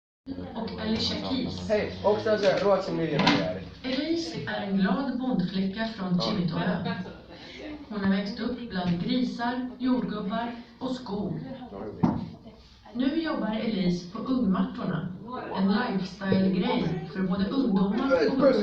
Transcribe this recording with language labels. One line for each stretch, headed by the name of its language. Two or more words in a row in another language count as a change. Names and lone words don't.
Swedish: och Alicia Keys. Hej, också se
Finnish: Ruotsin miljonäri.
Swedish: Elise är en glad bondflicka från Kimitoö. Hon har växt upp bland grisar, jordgubbar och skog. Nu jobbar Elise på Ungmattorna, en lifestyle-grej för både ungdomar och vuxna.